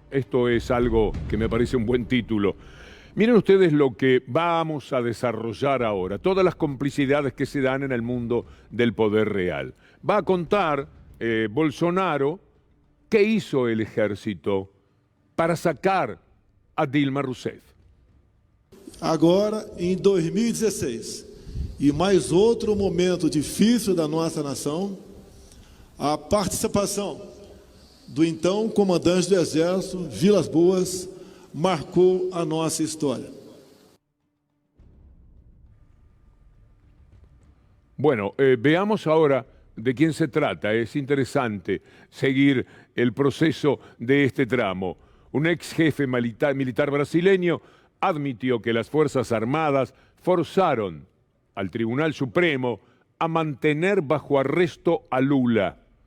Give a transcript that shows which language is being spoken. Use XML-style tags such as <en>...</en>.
<es>Esto es algo que me parece un buen título. Miren ustedes lo que vamos a desarrollar ahora, todas las complicidades que se dan en el mundo del poder real. Va a contar Bolsonaro qué hizo el ejército para sacar a Dilma Rousseff.</es> <pt>Agora, em 2016, e mais outro momento difícil da nossa nação, a participação do então comandante do Exército, Vilas Boas, marcou a nossa história.</pt> <es>Bueno, veamos ahora de quién se trata. Es interesante seguir el proceso de este tramo. Un ex jefe militar brasileño admitió que las Fuerzas Armadas forzaron al Tribunal Supremo a mantener bajo arresto a Lula.</es>